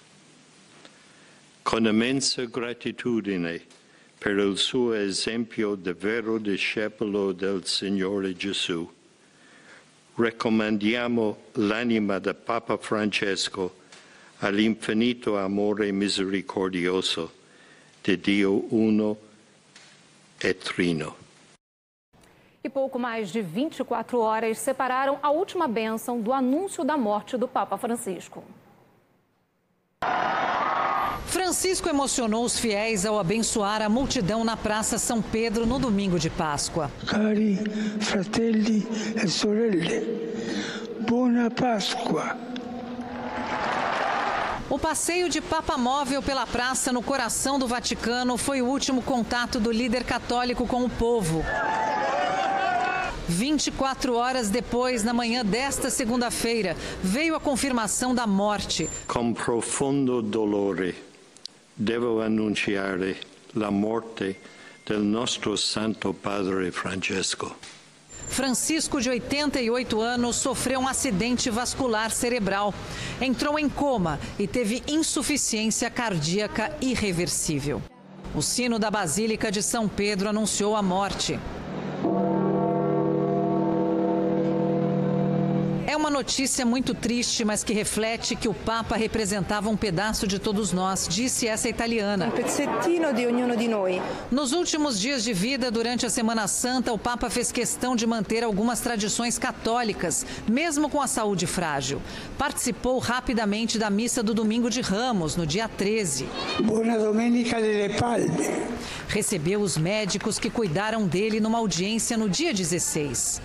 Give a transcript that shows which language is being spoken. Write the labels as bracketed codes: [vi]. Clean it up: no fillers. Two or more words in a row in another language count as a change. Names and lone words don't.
[it] Con immensa gratitudine per il suo esempio di vero discepolo del Signore Gesù, raccomandiamo l'anima del Papa Francesco all'infinito amore misericordioso di Dio uno e trino. [pt] E pouco mais de 24 horas separaram a última bênção do anúncio da morte do Papa Francisco. Francisco emocionou os fiéis ao abençoar a multidão na Praça São Pedro no domingo de Páscoa. [it] Cari fratelli e sorelle, buona Páscoa. [pt] O passeio de Papa Móvel pela praça no coração do Vaticano foi o último contato do líder católico com o povo. 24 horas depois, na manhã desta segunda-feira, veio a confirmação da morte. [it] Com profundo dolore, devo annunciare la morte del nostro Santo Padre Francesco. [pt] Francisco, de 88 anos, sofreu um acidente vascular cerebral. Entrou em coma e teve insuficiência cardíaca irreversível. O sino da Basílica de São Pedro anunciou a morte. É uma notícia muito triste, mas que reflete que o Papa representava um pedaço de todos nós, disse essa italiana. [it] Pezzettino di ognuno di noi. [pt] Nos últimos dias de vida, durante a Semana Santa, o Papa fez questão de manter algumas tradições católicas, mesmo com a saúde frágil. Participou rapidamente da missa do Domingo de Ramos, no dia 13. [it] Buona Domenica delle Palme. [pt] Recebeu os médicos que cuidaram dele numa audiência no dia 16.